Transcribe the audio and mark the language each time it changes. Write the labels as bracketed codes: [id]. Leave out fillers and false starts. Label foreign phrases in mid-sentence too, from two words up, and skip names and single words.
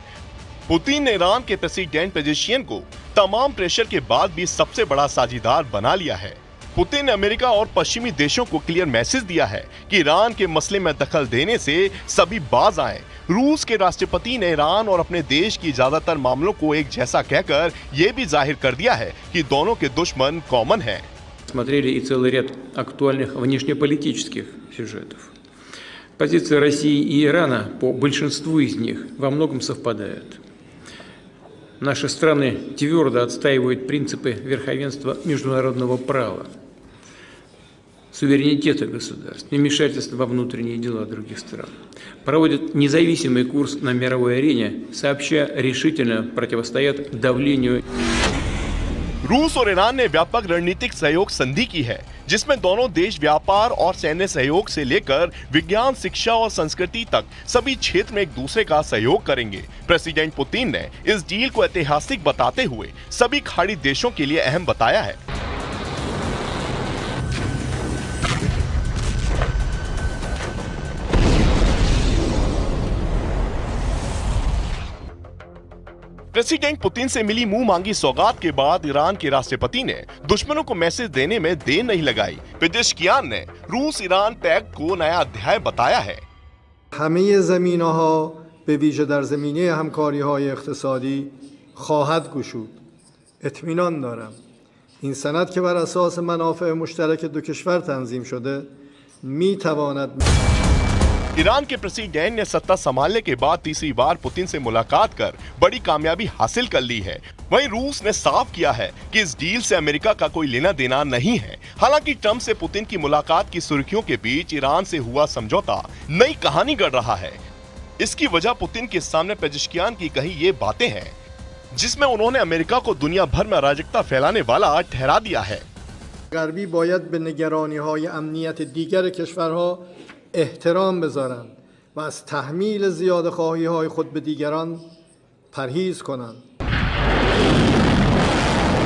[hi] पुतिन ने ईरान के प्रेसिडेंट पेजेशियन को तमाम प्रेशर के बाद भी सबसे बड़ा साझीदार बना लिया है। पुतिन ने अमेरिका और पश्चिमी देशों को [en] clear message [hi] दिया है कि ईरान के मसले में दखल देने से सभी बाज आए। रूस के राष्ट्रपति ने ईरान और अपने देश की ज्यादातर मामलों को एक जैसा कहकर यह भी जाहिर कर दिया है कि दोनों के दुश्मन कॉमन हैं। [ru] Смотрели и целый ряд актуальных внешнеполитических сюжетов. Позиции России и Ирана по большинству из них во многом совпадают. Наши страны твердо отстаивают принципы верховенства международного права, суверенитета государств, невмешательства во внутренние дела других стран, проводят независимый курс на мировой арене, сообща решительно противостоят давлению. [hi] रूस और ईरान ने व्यापक रणनीतिक सहयोग संधि की है, जिसमें दोनों देश व्यापार और सैन्य सहयोग से लेकर विज्ञान, शिक्षा और संस्कृति तक सभी क्षेत्र में एक दूसरे का सहयोग करेंगे। प्रेसिडेंट पुतिन ने इस डील को ऐतिहासिक बताते हुए सभी खाड़ी देशों के लिए अहम बताया है। प्रेसिडेंट पुतिन से मिली मुंह मांगी सौगात के बाद ईरान के राष्ट्रपति ने दुश्मनों को मैसेज देने में देर नहीं लगाई। पेजेश्कियान ने रूस ईरान पैक्ट को नया अध्याय बताया है। [fa] همه زمینه‌ها به ویژه در زمینه همکاری‌های اقتصادی خواهد گشود. اطمینان دارم این سند که بر اساس منافع مشترک دو کشور تنظیم شده می‌تواند [hi] ईरान के प्रेसिडेंट ने सत्ता संभालने के बाद तीसरी बार पुतिन से मुलाकात कर बड़ी कामयाबी हासिल कर ली है। वहीं रूस ने साफ किया है कि इस डील से अमेरिका का कोई लेना देना नहीं है। हालांकि ट्रंप से पुतिन की मुलाकात की सुर्खियों के बीच ईरान से हुआ समझौता नई कहानी गढ़ रहा है। इसकी वजह पुतिन के सामने पेजेश्कियान की कही ये बातें हैं, जिसमें उन्होंने अमेरिका को दुनिया भर में अराजकता फैलाने वाला ठहरा दिया है। [fa] غربی باید به نگرانی‌های امنیت دیگر کشورها احترام بذارند و از تحمیل زیادخواهی‌های خود به دیگران پرهیز کنند.